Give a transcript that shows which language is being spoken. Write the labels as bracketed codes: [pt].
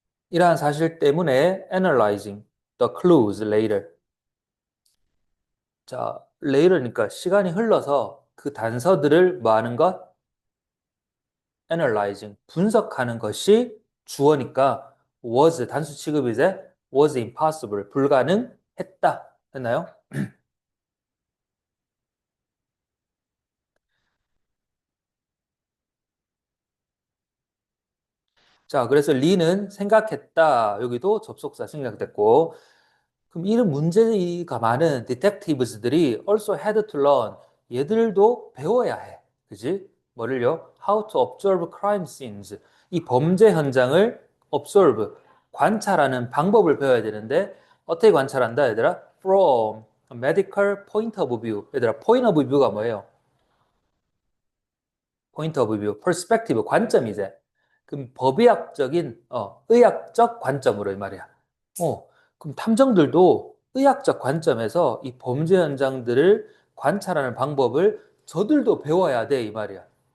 [ko] 이러한 사실 때문에 [en] analyzing the clues later. [ko] 자, later니까 시간이 흘러서 그 단서들을 뭐 하는 것? analyzing, 분석하는 것이 주어니까 was 단수 취급이 이제 [en] was impossible, [ko] 불가능했다. 했나요? 자, 그래서 리는 생각했다. 여기도 접속사 생각됐고. 그럼 이런 문제가 많은 detectives들이 [en] also had to learn. [ko] 얘들도 배워야 해. 그지? 뭐를요? [en] How to observe crime scenes. [ko] 이 범죄 현장을 observe, 관찰하는 방법을 배워야 되는데 어떻게 관찰한다, 얘들아? [en] From a medical point of view. [ko] 얘들아, point of view가 뭐예요? 포인트 오브 뷰, 퍼스펙티브, 관점이제. 그럼 법의학적인, 의학적 관점으로 이 말이야. 어, 그럼 탐정들도 의학적 관점에서 이 범죄 현장들을 관찰하는 방법을 저들도 배워야 돼, 이 말이야.